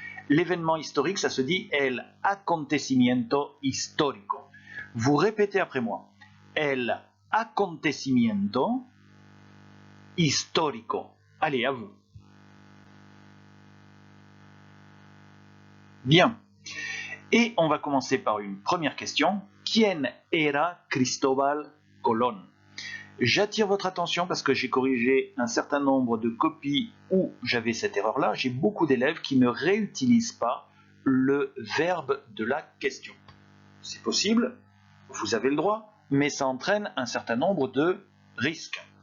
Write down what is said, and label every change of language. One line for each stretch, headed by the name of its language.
French: L'événement historique, ça se dit
Spanish: el acontecimiento histórico.
French: Vous répétez après moi.
Spanish: El acontecimiento histórico.
French: Allez, à vous. Bien. Et on va commencer par une première question.
Spanish: ¿Quién era Cristóbal Colón?
French: J'attire votre attention parce que j'ai corrigé un certain nombre de copies où j'avais cette erreur-là. J'ai beaucoup d'élèves qui ne réutilisent pas le verbe de la question. C'est possible, vous avez le droit, mais ça entraîne un certain nombre de risques.